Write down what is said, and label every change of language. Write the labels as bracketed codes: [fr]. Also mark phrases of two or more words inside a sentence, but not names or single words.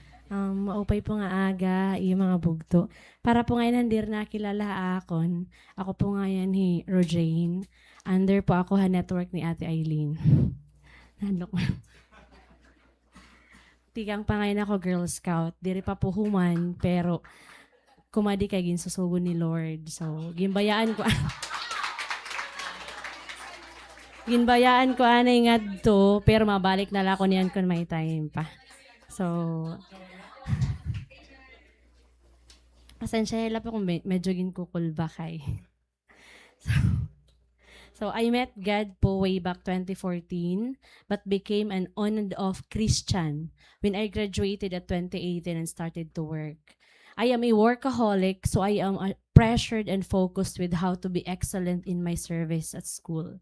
[war] Maupay po nga aga, yung mga bugto. Para po ngayon handir na kilala akon. Ako po ngayon ni Rojane. Under po ako ha network ni Ate Eileen. Nandok. Tigang pa ngayon ako Girl Scout. Diri pa po human, pero kumadi kay ginsusugo ni Lord. So, ginbayaan ko. Ginbayaan ko anay ngadto, pero mabalik na lang ko niyan kung may time pa. So, pasensya nila po kung medyo ginkukulba kay. [en] So, I met God po way back 2014, but became an on and off Christian when I graduated at 2018 and started to work. I am a workaholic, so I am pressured and focused with how to be excellent in my service at school.